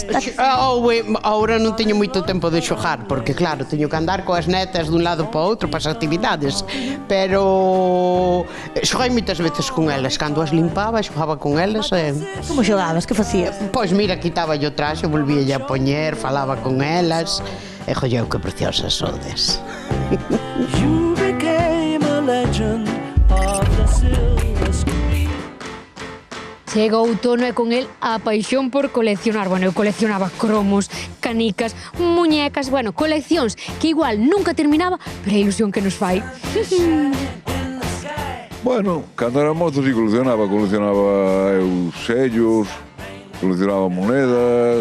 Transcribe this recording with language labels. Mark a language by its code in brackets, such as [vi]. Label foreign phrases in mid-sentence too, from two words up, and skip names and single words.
[gl] Ahora non teño moito tempo de xogar, porque claro, teño que andar coas netas dun lado para outro para as actividades, pero xoguei moitas veces con elas, cando as limpaba, xogaba con elas. Como xogabas? Que facías? Pois mira, quitaba yo traxe, volvía a poñer, falaba con elas, e jolleu, que preciosas sodes. [en] You became a legend of the silver screen. [gl] Chega o outono e con el a paixón por coleccionar. Bueno, eu coleccionaba cromos, canicas, muñecas, bueno, coleccións que igual nunca terminaba, pero a ilusión que nos fai. Bueno, cando era mozo si coleccionaba eu sellos, coleccionaba monedas.